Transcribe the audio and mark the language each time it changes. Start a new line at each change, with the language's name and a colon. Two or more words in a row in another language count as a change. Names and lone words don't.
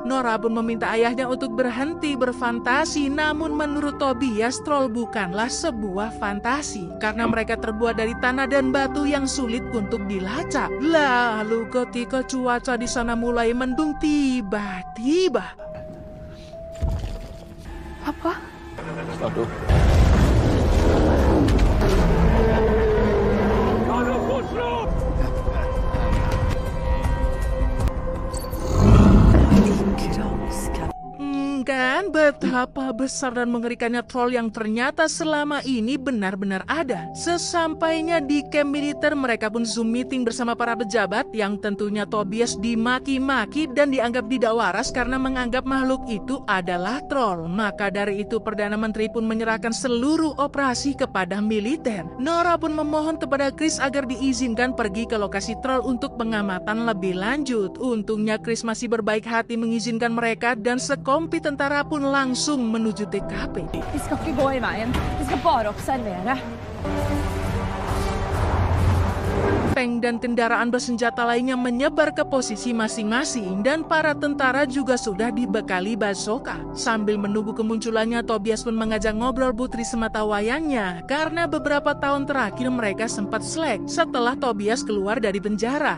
Indonesian: Nora pun meminta ayahnya untuk berhenti berfantasi, namun menurut Tobias, troll bukanlah sebuah fantasi karena mereka terbuat dari tanah dan batu yang sulit untuk dilacak. Lalu ketika cuaca di sana mulai mendung, tiba-tiba
Norwegian: Pappa? Start opp.
Indonesian: Kan betapa besar dan mengerikannya troll yang ternyata selama ini benar-benar ada. Sesampainya di camp militer, mereka pun
English: zoom meeting
Indonesian: bersama para pejabat yang tentunya Tobias dimaki-maki dan dianggap tidak waras karena menganggap makhluk itu adalah troll. Maka dari itu Perdana Menteri pun menyerahkan seluruh operasi kepada militer. Nora pun memohon kepada Chris agar diizinkan pergi ke lokasi troll untuk pengamatan lebih lanjut. Untungnya Chris masih berbaik hati mengizinkan mereka dan sekompi tentara pun langsung menuju TKP.
Norwegian: Vi skal ikke gå i veien. Vi skal bare observere.
Indonesian: Tank dan kendaraan bersenjata lainnya menyebar ke posisi masing-masing dan para tentara juga sudah dibekali bazooka. Sambil menunggu kemunculannya, Tobias pun mengajak ngobrol putri sematawayangnya karena beberapa tahun terakhir mereka sempat slack setelah Tobias keluar dari penjara.